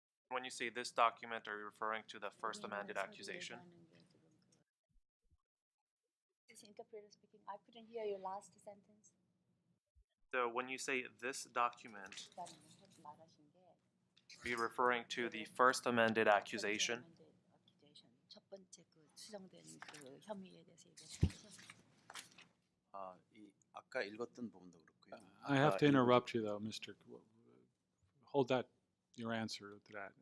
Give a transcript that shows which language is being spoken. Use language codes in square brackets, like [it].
[en] When you say this document, are you referring to the first amended accusation? This interpreter speaking, I couldn't hear your last sentence. So when you say this document, are you referring to the first amended accusation? [ko] 첫 번째 그 수정된 그 혐의에 대해서 얘기하시면서. 이 아까 읽었던 부분도 그렇고요. [en] I have to interrupt you, though, Mr. Hold your answer to that.